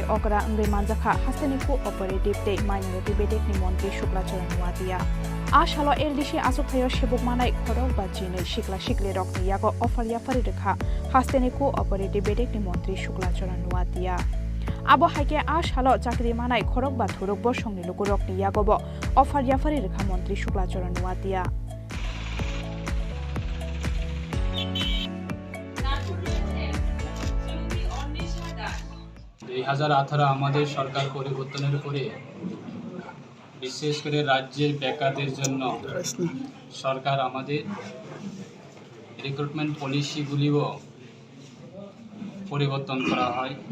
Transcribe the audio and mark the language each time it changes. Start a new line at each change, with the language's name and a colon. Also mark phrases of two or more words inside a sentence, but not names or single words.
Kok Borok: okra ngre manjakha hasteniku operative te minority bedek ni montri Shuklacharan Nuatia a shalo LDC asukhayo sebok manai khorok ba jinei shikla shikle rokni yago offer ya fari rekha hasteniku operative bedek ni montri Shuklacharan Nuatia abo haike a shalo chakri manai khorok ba thurok bo songni lukurok ni yago bo offer ya fari rekha montri Shuklacharan Nuatia।
Bangla: এই 2018 আমাদের সরকার পরিবর্তনের পরে বিশেষ করে রাজ্যের বেকারদের জন্য সরকার আমাদের রিক্রুটমেন্ট পলিসিগুলিও পরিবর্তন করা হয়।